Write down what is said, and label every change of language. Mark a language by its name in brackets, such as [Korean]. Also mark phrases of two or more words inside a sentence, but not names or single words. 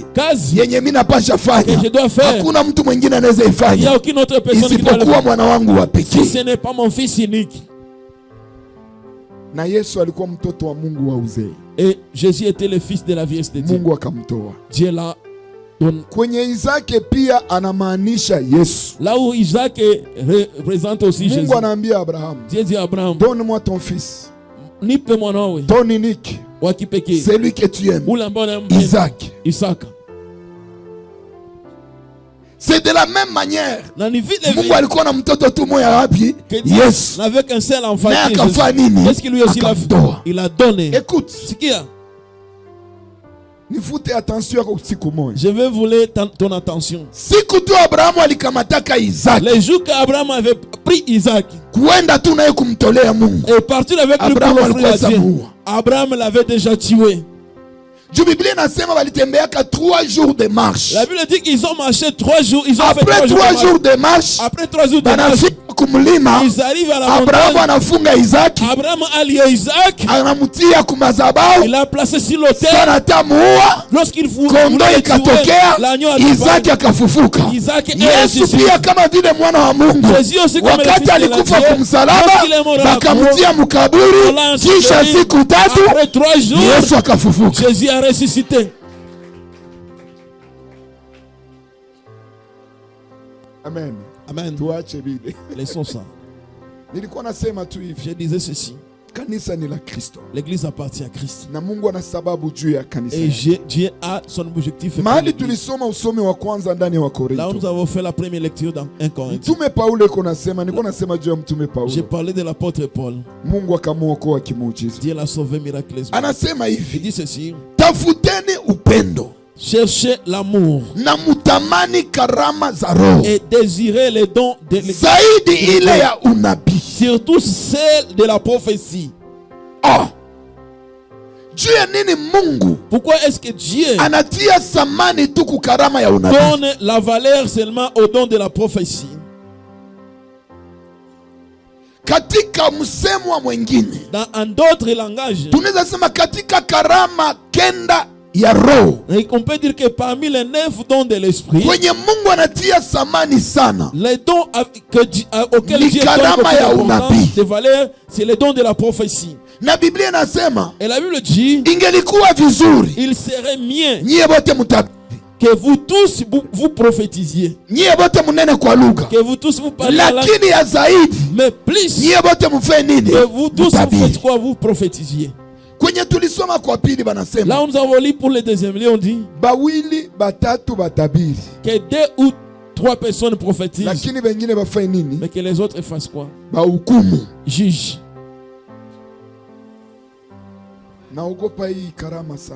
[French] que je dois faire, il n'y a aucune autre personne qui doit le faire. Si ce n'est pas mon fils unique. Et Jésus était le fils de la vieillesse de Dieu. Dieu l'a. [Swahili] Kwenye Isaac pia anamaanisha Yesu. [French] Là où Isaac représente aussi Jésus. [Swahili] Mungu anaambia Abraham, [French] Dieu dit à Abraham, donne-moi ton fils. [Swahili] Nipe mwanawe. [French] Ton unique. Celui que tu aimes. Isaac. Isaac. C'est de la même manière. [Swahili] Mungu alikuwa na mtoto tu moya wapi? Yes. [French] Avec un seul enfant. Qu'est-ce qu'il lui aussi il a donné? [Swahili] Écoute. Nifute attention kwa siku moja. [French] Je vais vouloir ton attention. [Swahili] Siku tu Abrahamu alikamataka Isaac. [French] Les jours qu'Abraham avait pris Isaac. [Swahili] Kuenda tu naye kumtolea Mungu. [French] Et partir avec lui pour l'offrir à Dieu. Abraham l'avait déjà tué. La Bible de marche. La Bible dit qu'ils ont marché 3 jours. Ils ont après fait 3 jours de marche. Après 3 jours de marche. Ils arrivent à la montagne. Abraham a lié Isaac. Il a placé sur l'autel. Lorsqu'il voulait tuer l'agneau, [Swahili] Isaac akafufuka. Yesu pia kama vile mwana wa Mungu. Wakati alikufa kumsalaba, bakamtia mkaburi, kisha siku 3 Yesu akafufuka. [French] Jésus a ressuscité. Amen. Amen. [Swahili] Tuache bide. [French] Laissons ça. [Swahili] Nilikuwa nasema tu hivi. [French] Je disais ceci. [Swahili] Kanisa ni la Kristo. [French] L'église appartient à Christ. [Swahili] Na Mungu ana sababu juu ya kanisa. [French] Et Dieu a son objectif. [Swahili] Mahali tulisoma usomi wa kwanza ndani ya Wakorintho. [French] Là où nous avons fait la première lecture dans 1 Corinthiens. [Swahili] Mtume Paulo yuko nasema, nilikuwa nasema juu ya mtume Paulo. [French] J'ai parlé de l'apôtre Paul. [Swahili] Mungu akamuokoa kimuujiza. [French] Dieu l'a sauvé miraculeusement. [Swahili] Anasema hivi. [French] Il dit ceci. [Swahili] Tafuteni upendo. [French] Cherchez l'amour. [Swahili] Na mutamani karama za roho. [French] Et désirez les dons de l'Église. [Swahili] Zaidi ile ya unabii. [French] Surtout celle de la prophétie. [Swahili] Juu ya nini Mungu? [French] Pourquoi est-ce que Dieu [Swahili] anatia samani tu kukarama ya unabii? [French] Donne la valeur seulement au don de la prophétie. [Swahili] Katika msemo mwingine, [French] dans d'autres langages, [Swahili] tunaweza sema katika karama kenda ya roho. [French] On peut dire que parmi les 9 dons de l'esprit, [Swahili] kwenye Mungu anatia samani sana, [French] les dons auxquels Dieu donne de valeur, c'est les dons de la prophétie. [Swahili] Na Biblia inasema, [French] et la Bible dit, [Swahili] ingelikuwa vizuri, [French] il serait mieux [Swahili] nyie wote mtabiri, [French] que vous tous vous prophétisiez, [Swahili] nyie wote munene kwa lugha, [French] que vous tous vous parliez la langue, [Swahili] lakini ya zaidi, [French] mais plus, [Swahili] nyie wote mfanye nini? [French] Que vous tous vous faites quoi? Vous prophétisiez. [Swahili] Kwenye tulisoma kwa pili banasema, [French] là où nous avons lu pour le deuxième lieu, on dit, [Swahili] bawili batatu batabiri, [French] que 2 ou 3 personnes prophétisent, [Swahili] lakini wengine bafanye nini? [French] Mais que les autres fassent quoi? [Swahili] Bahukumu, [French] juge. [Swahili] Naogopa hii karama sana.